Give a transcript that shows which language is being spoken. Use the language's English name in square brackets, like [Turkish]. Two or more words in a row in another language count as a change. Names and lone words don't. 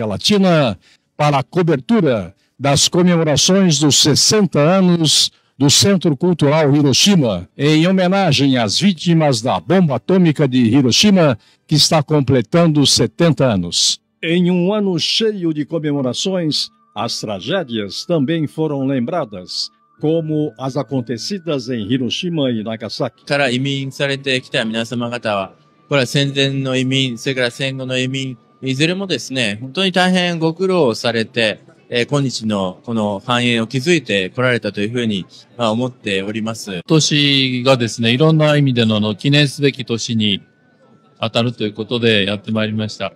[Portuguese] Latina para a cobertura das comemorações dos 60 anos do Centro Cultural Hiroshima, em homenagem às vítimas da bomba atômica de Hiroshima, que está completando 70 anos. Em um ano cheio de comemorações, as tragédias também foram lembradas, como as acontecidas em Hiroshima e Nagasaki. [Japanese] から移民されてきた皆様方は、これは戦前の移民、それから戦後の移民、いずれもですね、本当に大変ご苦労されて、今日のこの繁栄を築いてこられたというふうに思っております。今年がですね、いろんな意味での記念すべき年に当たるということでやってまいりました。